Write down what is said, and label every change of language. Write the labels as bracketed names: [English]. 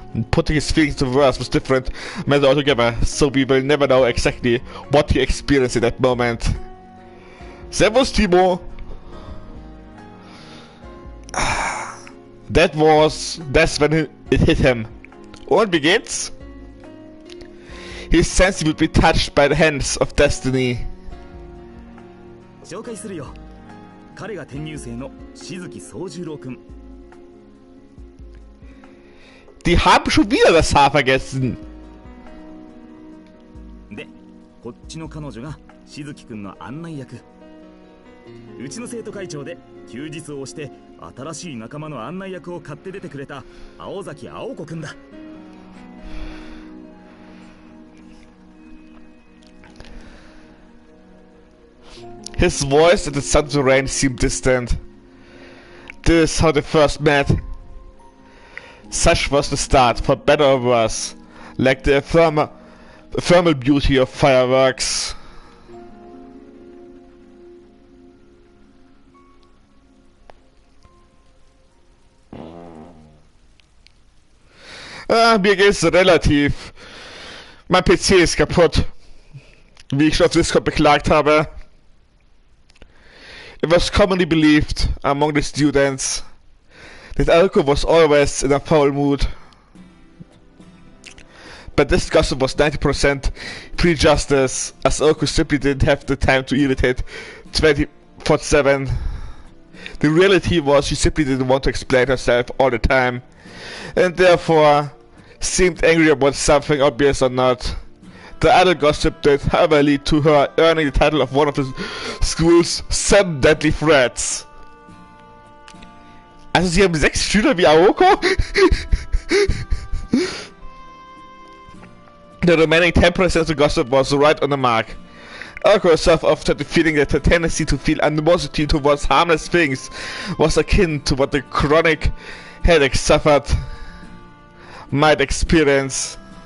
[English] Putting his feelings to words was different matter altogether, so we will never know exactly what he experienced in that moment. [German] Servus, [English] Timo! That's when it hit him. [German] Und wie geht's? [English] He sensed he would be touched by the hands of destiny. [Japanese] 紹介するよ。彼が転入生の静木宗十郎君。 [German] Die haben schon wieder das Haar vergessen. [Japanese] で、こっちの彼女が静木君の案内役。うちの生徒会長で休日を押して新しい仲間の案内役を買って出てくれた青崎青子くんだ。 [English] His voice and the sun's rain seemed distant. This is how they first met. Such was the start, for better or worse, like the ephemeral beauty of fireworks. [German] Mir geht's relativ. Mein PC ist kaputt. Wie ich schon auf Discord beklagt habe. [English] It was commonly believed among the students that Aoko was always in a foul mood. But this gossip was 90% prejudice, as Aoko simply didn't have the time to irritate 24/7. The reality was she simply didn't want to explain herself all the time, and therefore seemed angry about something obvious or not. The other gossip did, however, lead to her earning the title of one of the school's 7 deadly threats. [German] Also sie haben 6 Schüler wie Aoko? [English] The remaining 10% of the gossip was right on the mark. Aoko herself often had the feeling that her tendency to feel animosity towards harmless things was akin to what the chronic headache suffered might experience.